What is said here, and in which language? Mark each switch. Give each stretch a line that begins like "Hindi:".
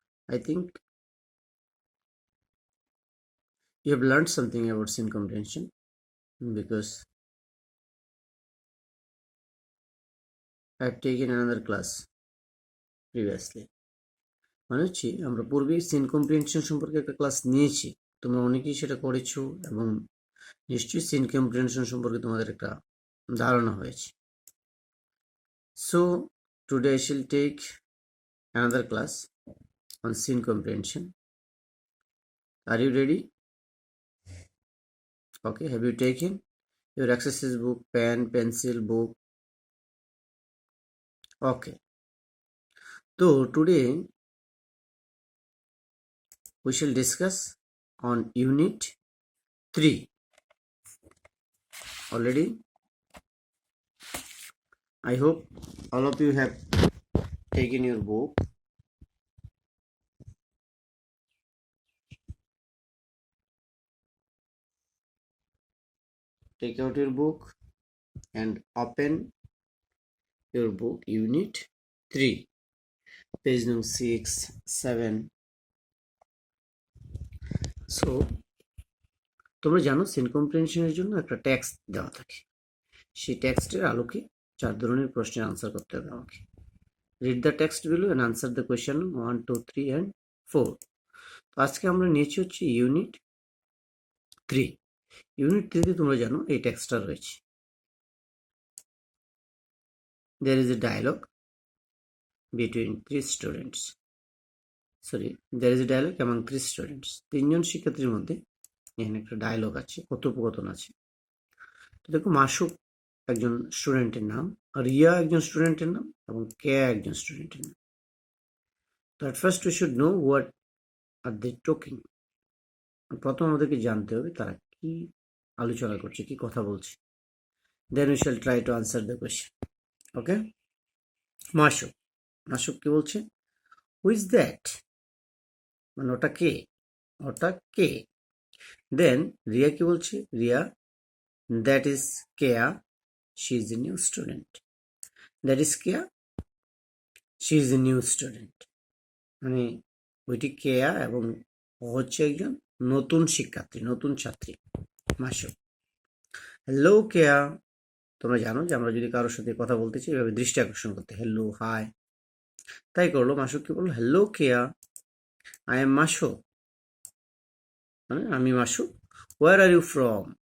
English: I think you have learned something about scene comprehension because I have taken another class previously.
Bangla: মানে হচ্ছে আমরা পূর্বেই scene comprehension সম্পর্কে একটা ক্লাস নিয়েছি, তোমরা অনেকেই সেটা করেছো এবং নিশ্চয়ই সিন কম্প্রিহেনশন সম্পর্কে তোমাদের একটা ধারণা হয়েছে।
English: So today I shall take another class on scene comprehension. Are you ready? Okay, have you taken your exercise book, pen, pencil, book? Okay, so today we shall discuss on unit 3. Already I hope all of you have taken your book. Take out your book and open your book, unit 3, page number 6, 7. So
Bangla: তোমরা জানো scene কম্প্রিহেনশনের জন্য একটা text দেওয়া থাকে, সেই টেক্সটের আলোকে 4 ধরনের প্রশ্নের আনসার করতে হবে আমাকে।
English: Read the text below and answer the question 1, 2, 3 and 4.
Bangla: তো আজকে আমরা নিয়েছি হচ্ছে ইউনিট 3। ইউনিট 3তে তোমরা জানো এই টেক্সটটা রয়েছে।
English: There is a dialogue between 3 students. There is a dialogue among 3 students.
Bangla: 3জন শিক্ষার্থীর মধ্যে এখানে একটা ডায়লগ আছে, কথোপকথন আছে। তো দেখো, মাসুক একজন স্টুডেন্টের নাম, রিয়া একজন স্টুডেন্টের নাম এবং কেয়া একজন স্টুডেন্টের নাম। তো
English: at first we should know what are they talking.
Bangla: প্রথম আমাদেরকে জানতে হবে তারা কি আলোচনা করছে, কি কথা বলছে।
English: Then we shall try to answer the question. Okay?
Bangla: মাসুক কি বলছে?
English: Who is that?
Bangla: মানে ওটা কে, ওটা কে।
English: Then
Bangla: রিয়া কি বলছে?
English: Riya, that is Keya, she is a new student. That is Keya, she is a new student.
Bangla: মানে ওইটি কেয়া এবং ও হচ্ছে একজন নতুন শিক্ষার্থী, নতুন ছাত্রী। মাসুক, হ্যালো কেয়া। তোমরা জানো যে আমরা যদি কারোর সাথে কথা বলতে চাই এভাবে দৃষ্টি আকর্ষণ করতে,
English: Hello, hi.
Bangla: তাই করলো, মাসুক কি বললো?
English: hello Keya, I am Masuk,
Bangla: মানে আমি মাসুক।
English: Where are you from?